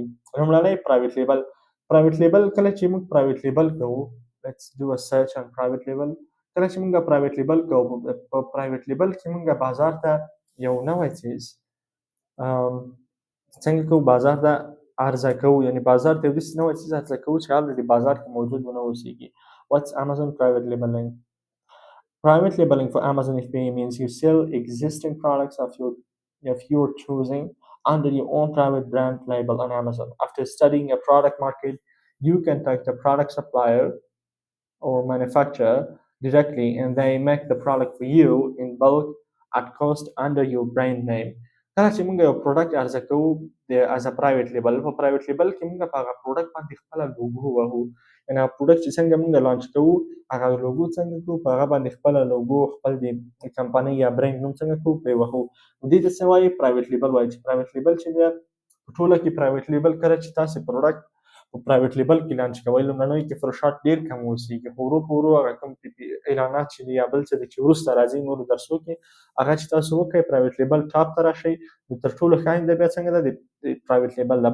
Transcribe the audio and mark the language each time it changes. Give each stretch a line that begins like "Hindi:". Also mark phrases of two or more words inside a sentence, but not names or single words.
Pashto: لومړنی
English: private label
Pashto: کله چې موږ
English: private label
Pashto: کوو
English: let's do a search on private label.
Pashto: کله چې موږ
English: private label
Pashto: کوو په
English: private label
Pashto: کې موږ بازار ته یو نوی څیز څنګه کوو بازار ته عرضه کوو یعنی بازار ته یو داسې نوی څیز عرضه کوو چې الریډي بازار کې موجود ونه اوسېږي.
English: What's Amazon private labeling? Private labeling for Amazon FBA means you sell existing products of your choosing under your own private brand label on Amazon. After studying a product market, you contact a product supplier or manufacturer directly and they make the product for you in bulk at cost under your brand name.
Pashto: کله چې موږ یو پروډکټ عرضه کوو
English: as a private label
Pashto: په
English: private label
Pashto: کې موږ په هغه پروډکټ باندې خپله لوګو وهو یعنې هغه پروډکټ چې څنګه موږ لانچ کوو هغه لوګو څنګه کوو په هغه باندې خپله لوګو خپل د کمپنۍ یا برند نوم څنګه کوو پرې وهو. دې ته څه وایي
English: private label
Pashto: وایي چې
English: private label
Pashto: چې دی په ټوله کې
English: private label
Pashto: کله چې تاسې پروډکټ په
English: private label
Pashto: کې لانچ کوئ لومړنیو کې فروشات ډېر کم اوسېږي خو ورو په ورو هغه کوم اعلانات چې دي یا بل څه دي چې وروسته راځي نورو درسو کې هغه چې تاسو وکړئ
English: private label
Pashto: ټاپ ته راشئ نو تر ټولو ښه آینده بیا څنګه ده د
English: private label
Pashto: ده.